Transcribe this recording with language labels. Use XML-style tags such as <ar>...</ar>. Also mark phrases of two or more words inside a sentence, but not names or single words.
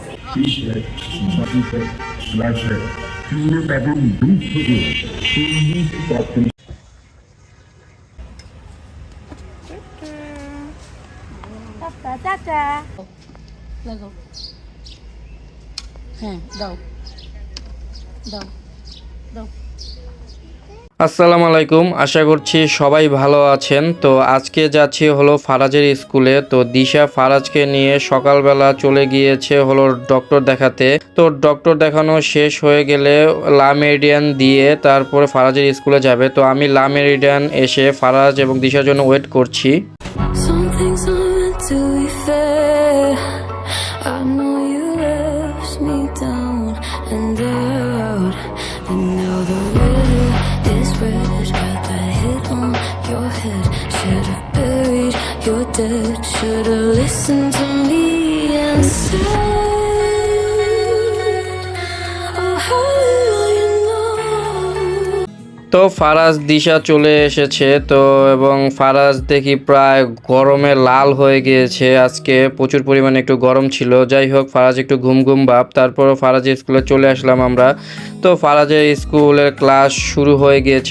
<de>T-shirt, button-set, sweatshirt, viele Babben, Duftmittel, Chemie,</de> <bn>চাচা চাচা লাগাও। হ্যাঁ দাও দাও দাও। আসসালামু আলাইকুম, আশা করছি সবাই ভালো আছেন। তো আজকে যাচ্ছি হলো ফারাজের স্কুলে। তো দিশা ফারাজকে নিয়ে সকালবেলা চলে গিয়েছে হলো ডক্টর দেখাতে। তো ডক্টর দেখানো শেষ হয়ে গেলে লা মেরিডিয়ান দিয়ে তারপরে ফারাজের স্কুলে যাবে। তো আমি লা মেরিডিয়ান এসে ফারাজ এবং দিশার জন্য ওয়েট করছি।</bn> <en>Some things aren't meant to be fair. I know you left me down and out, and now the riddle is red. Got that hit on your head. Should've buried your dead. Should've listened to me and said, oh, how will you know?</en> <bn>তো ফারাজ দিশা চলে এসেছে। তো এবং ফারাজ দেখি প্রায় গরমে লাল হয়ে গিয়েছে। আজকে প্রচুর পরিমাণে একটু গরম ছিল। যাই হোক, ফারাজ একটু ঘুম ঘুম ভাব। তারপরও ফারাজের স্কুলে চলে আসলাম আমরা। তো ফারাজের স্কুলের ক্লাস শুরু হয়ে গিয়েছে।</bn>